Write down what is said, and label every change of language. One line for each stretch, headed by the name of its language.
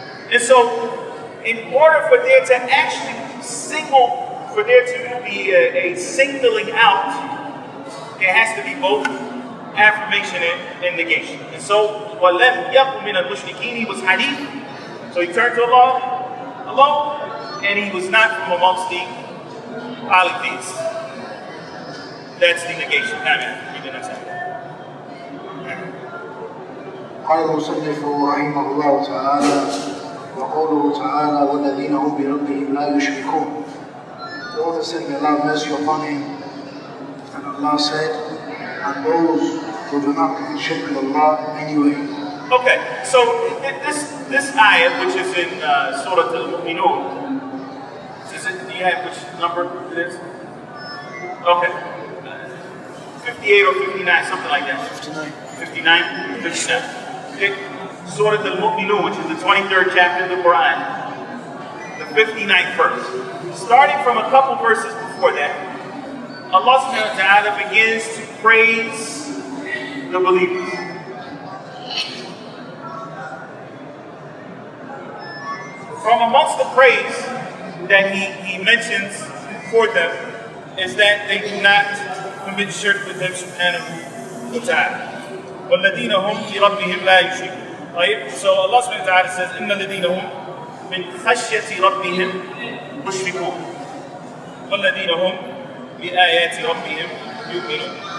English: And so, in order for there to actually for there to be a singling out, it has to be both affirmation and negation. And so,
Arabic: وَلَمْ يَقُمْ مِنَ الْمُشْرِكِينَ,
English: he was Hanif, so he turned to Allah alone, and he was not from amongst the polytheists. That's the negation. Now, man, read the next one.
Arabic: قال المصنف رحمه الله تعالى وقوله تعالى والذين هم بربهم لا يشركون.
English: The author said, may Allah have mercy upon him, and Allah said, and those who do not commit shirk with Allah anyway. Okay, so this ayah, which is in Surah Al-Mu'minun, do you have which number it is? Okay. 58 or 59, something like that. 59? 59. Okay. Surah Al-Mu'minun, which is the 23rd chapter of the Quran, the 59th verse. Starting from a couple verses before that, Allah subhanahu wa ta'ala begins to praise the believers. From amongst the praise that he mentions for them is that they do not commit shirk with Him subhanahu wa ta'ala.
Arabic: وَالَّذِينَ هُمْ لِرَبِّهِمْ لَا يُشْرِكُونَ.
English: So Allah subhanahu wa ta'ala says,
Arabic: إِنَّ الَّذِينَ هُمْ مِنْ خَشْيَةِ رَبِّهِمْ مُشْرِكُونَ وَالَّذِينَ هُمْ بِآيَاتِ رَبِّهِمْ يُؤْمِنُونَ.